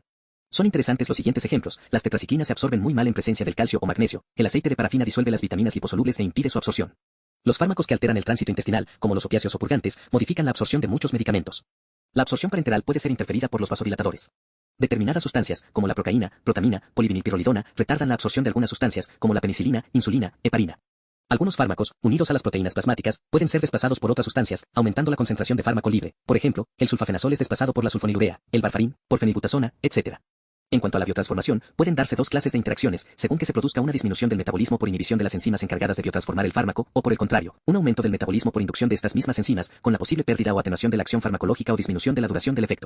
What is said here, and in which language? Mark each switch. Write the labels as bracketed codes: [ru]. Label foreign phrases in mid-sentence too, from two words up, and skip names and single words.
[es] Son interesantes los siguientes ejemplos: las tetraciclinas se absorben muy mal en presencia del calcio o magnesio, el aceite de parafina disuelve las vitaminas liposolubles e impide su absorción. Los fármacos que alteran el tránsito intestinal, como los opiáceos o purgantes, modifican la absorción de muchos medicamentos. La absorción parenteral puede ser interferida por los vasodilatadores. Determinadas sustancias, como la procaína, protamina, polivinilpirrolidona, retardan la absorción de algunas sustancias, como la penicilina, insulina, heparina. Algunos fármacos, unidos a las proteínas plasmáticas, pueden ser desplazados por otras sustancias, aumentando la concentración de fármaco libre. Por ejemplo, el sulfafenazol es desplazado por la sulfonilurea, el varfarín, por fenilbutasona, etc. En cuanto a la biotransformación, pueden darse dos clases de interacciones, según que se produzca una disminución del metabolismo por inhibición de las enzimas encargadas de biotransformar el fármaco, o por el contrario, un aumento del metabolismo por inducción de estas mismas enzimas, con la posible pérdida o atenuación de la acción farmacológica o disminución de la duración del efecto.